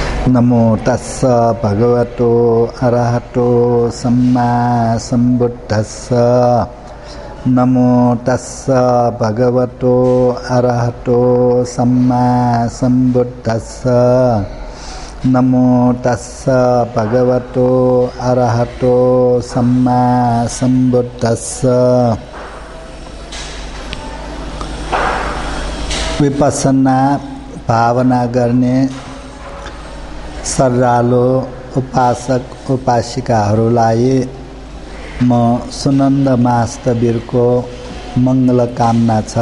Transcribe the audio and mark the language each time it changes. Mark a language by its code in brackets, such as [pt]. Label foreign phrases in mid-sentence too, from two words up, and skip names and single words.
[pi] नमो तस्स भगवतो अरहतो सम्मा सम्बुद्धस्स। नमो तस्स भगवतो अरहतो सम्मा सम्बुद्धस्स। नमो तस्स भगवतो अरहतो सम्मा सम्बुद्धस्स। [ne] विपस्सना भावना गर्ने सर्रालो उपासक उपासिकाहरूलाई म सुनन्द महास्तवीरको मङ्गल कामना छ।